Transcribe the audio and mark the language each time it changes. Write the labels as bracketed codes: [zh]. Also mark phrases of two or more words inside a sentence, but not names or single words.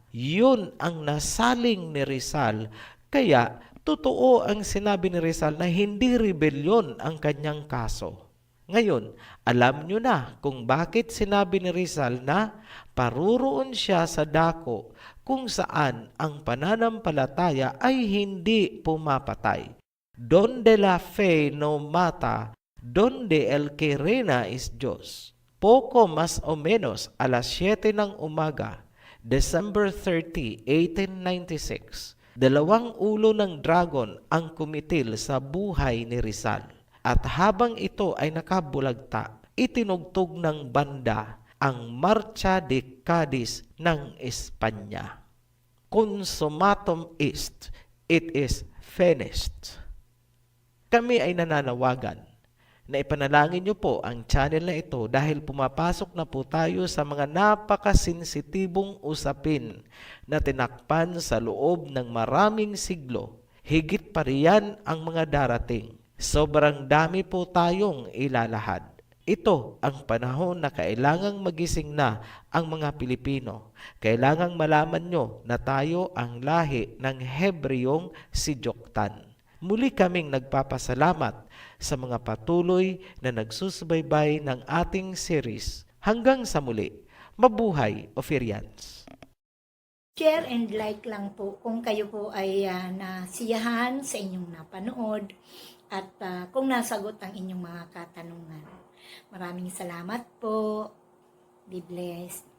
[tl] Yun ang nasaling ni Rizal. Kaya totoo ang sinabi ni Rizal na hindi rebelyon ang kanyang kaso. Ngayon, alam nyo na kung bakit sinabi ni Rizal na paruroon siya sa dako kung saan ang pananampalataya ay hindi pumapatay. [es] Donde la fe no mata, donde el que reina es Diyos. Poco más o menos [tl] alas 7 ng umaga, December 30, 1896, 2 ulo ng dragon ang kumitil sa buhay ni Rizal. At habang ito ay nakabulagta, itinugtog ng banda ang Marcha de Cadiz ng Espanya. [la] Consumatum est, [en] it is finished. [tl] Kami ay nananawagan na ipanalangin niyo po ang channel na ito dahil pumapasok na po tayo sa mga napakasensitibong usapin na tinakpan sa loob ng maraming siglo. Higit pa riyan ang mga darating. Sobrang dami po tayong ilalahad. Ito ang panahon na kailangang magising na ang mga Pilipino. Kailangang malaman nyo na tayo ang lahi ng Hebreyong si Joktan. Muli kaming nagpapasalamat sa mga patuloy na nagsusubaybay ng ating series. Hanggang sa muli, mabuhay Ophirians! [en] Share and like [tl] lang po kung kayo po ay nasiyahan sa inyong napanood at kung nasagot ang inyong mga katanungan. Maraming salamat po. [en] Be blessed.